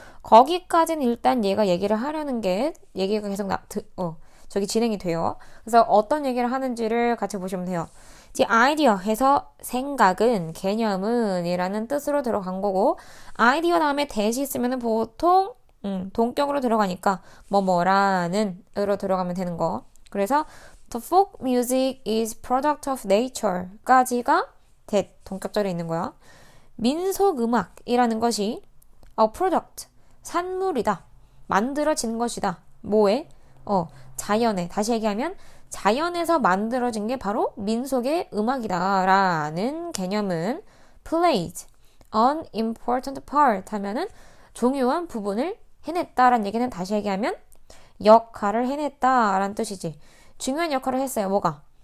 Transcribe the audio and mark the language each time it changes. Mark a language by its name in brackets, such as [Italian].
[Korean] 거기까지는 일단 얘가 얘기를 하려는 게 얘기가 계속 저기 진행이 돼요. 그래서 어떤 얘기를 하는지를 같이 보시면 돼요. [English] The idea [Korean] 해서 생각은, 개념은 이라는 뜻으로 들어간 거고, 아이디어 다음에 대시 있으면 보통 동격으로 들어가니까 뭐뭐라는 으로 들어가면 되는 거. 그래서 [English] the folk music is product of nature [Korean] 까지가 동격절에 있는 거야. 민속음악이라는 것이 product, 산물이다. 만들어진 것이다. 뭐에? 자연에. 다시 얘기하면 자연에서 만들어진 게 바로 민속의 음악이다 라는 개념은 [English] played an important part [Korean] 하면은 중요한 부분을 해냈다라는 얘기는 다시 얘기하면 역할을 해냈다라는 뜻이지. 중요한 역할을 했어요. 뭐가?